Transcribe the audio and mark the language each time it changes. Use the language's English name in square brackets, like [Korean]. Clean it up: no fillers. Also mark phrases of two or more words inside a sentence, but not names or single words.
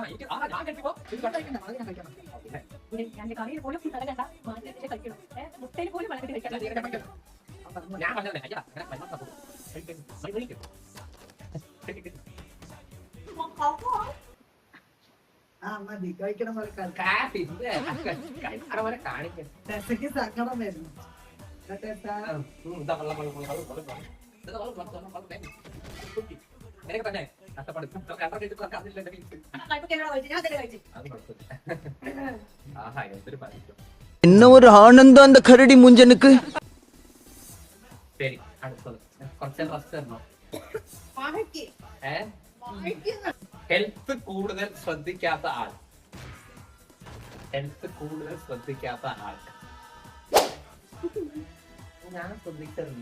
[Malayalam] ഞാൻ മതി കഴിക്കണം. സങ്കടം വരുന്നു. [Tamil] என்ன ஒரு ஆனந்தம் அந்த கரடி முஞ்சனுக்கு. [Malayalam] ശരി, അടുത്തത് കുറച്ച് റെസ്റ്റ് തരണോ? ഹെൽത്ത് കൂടുതൽ ശ്രദ്ധിക്കാത്ത ആൾ. ഹെൽത്ത് കൂടുതൽ ശ്രദ്ധിക്കാത്ത ആൾ. ഞാൻ ശ്രദ്ധിക്കാറില്ല.